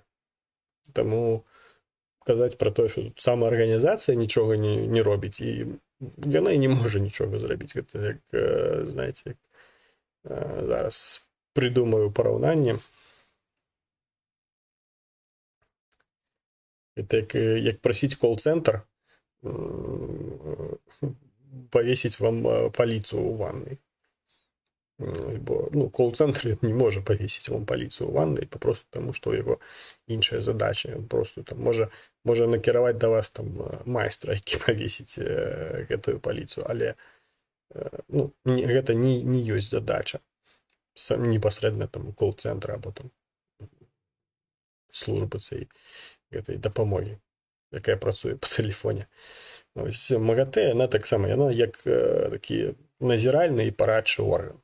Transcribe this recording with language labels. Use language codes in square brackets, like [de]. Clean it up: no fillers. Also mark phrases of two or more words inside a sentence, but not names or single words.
[be] Таму казаць пра тое, што самаарганізацыя нічога не робіць, і яна і не можа нічога зрабіць. Гэта як, знаеце, зараз прыдумаю параўнанне. [ru] Это [be] як прасіць [ru] кол-цэнтр повесить вам полицию у ванной. [uk] Бо кол-центр не може [ru] повесить вам полицию у ванной, [uk] попросту тому, що його інша задача. Він просто там може накерувати до вас там майстра, який [be] повесить гэтую полицию, але гэта не ёсць задача непасрэдна там кол-центра або там службы гэтай дапамогі, якая працуе по тэлефоне. МАГАТЭ, яна таксама, яна як такі назіральны і парадчы орган.